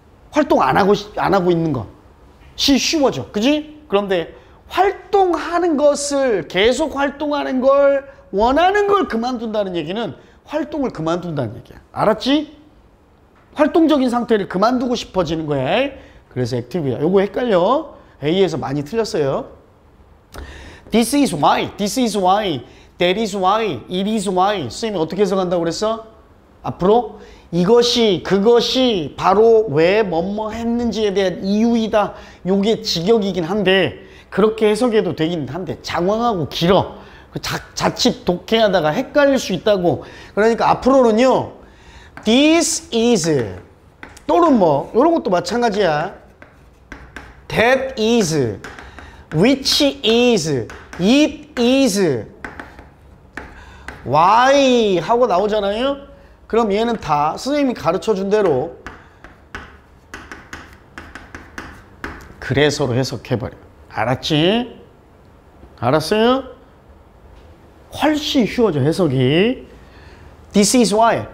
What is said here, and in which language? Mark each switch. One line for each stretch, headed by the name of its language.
Korean: 활동 안 하고 있는 거. 쉬워져. 그지? 그런데 활동하는 것을, 계속 활동하는 걸, 원하는 걸 그만둔다는 얘기는 활동을 그만둔다는 얘기야. 알았지? 활동적인 상태를 그만두고 싶어지는 거야. 그래서 active야. 요거 헷갈려. A에서 많이 틀렸어요.
English: This is why, this is why, that is why, it is why.
Korean: 선생님이 어떻게 해석한다고 그랬어? 앞으로 이것이, 그것이 바로 왜 뭐뭐 했는지에 대한 이유이다. 요게 직역이긴 한데 그렇게 해석해도 되긴 한데 장황하고 길어. 자칫 독해하다가 헷갈릴 수 있다고. 그러니까 앞으로는요,
English: this is
Korean: 또는 뭐 이런 것도 마찬가지야.
English: that is, which is, it is, why
Korean: 하고 나오잖아요. 그럼 얘는 다 선생님이 가르쳐준 대로 그래서로 해석해버려. 알았지? 알았어요? 훨씬 쉬워져 해석이.
English: This is why.